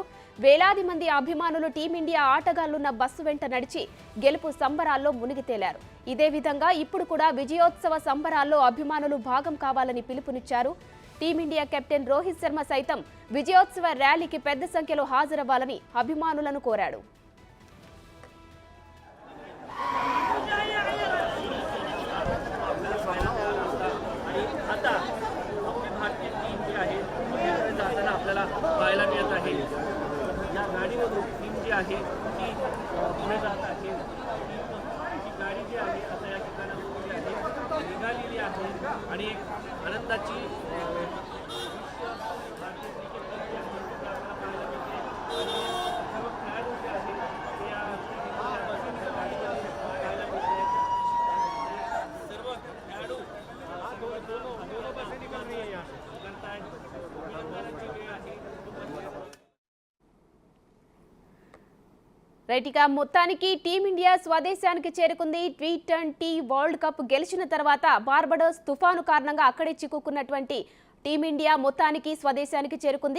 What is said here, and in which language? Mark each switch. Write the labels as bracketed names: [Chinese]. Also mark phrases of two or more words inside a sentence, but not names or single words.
[Telugu] వేలాది మంది అభిమానులు టీమిండియా ఆటగాళ్లున్న బస్సు వెంట నడిచి గెలుపు సంబరాల్లో మునిగి తేలారు. ఇదే విధంగా ఇప్పుడు కూడా విజయోత్సవ సంబరాల్లో అభిమానులు భాగం కావాలని పిలుపునిచ్చారు. టీమిండియా కెప్టెన్ రోహిత్ శర్మ సైతం విజయోత్సవ ర్యాలీకి పెద్ద సంఖ్యలో హాజరవ్వాలని అభిమానులను కోరాడు. [Marathi] पाहायला मिळत आहे. या गाडीमधून टीम जी आहे ती पुढे जात आहे. ती गाडी जी आहे आता या ठिकाणावरून आहे निघालेली आहे आणि एक आनंदाची भारतीय क्रिकेट टीम जी आहे ती आपल्याला पाहायला मिळते. सर्व खेळाडू जे आहेत ते या गाडीमध्ये पाहायला मिळते. सर्व खेळाडू [Hindi] दोनों बसें निकल रही है यहाँ करतायत. [Telugu] రైట్, ఇక మొత్తానికి టీమిండియా స్వదేశానికి చేరుకుంది. టీ20 వరల్డ్ కప్ గెలిచిన తర్వాత బార్బడోస్ తుఫాను కారణంగా అక్కడే చిక్కుకున్నటువంటి టీమిండియా మొత్తానికి స్వదేశానికి చేరుకుంది.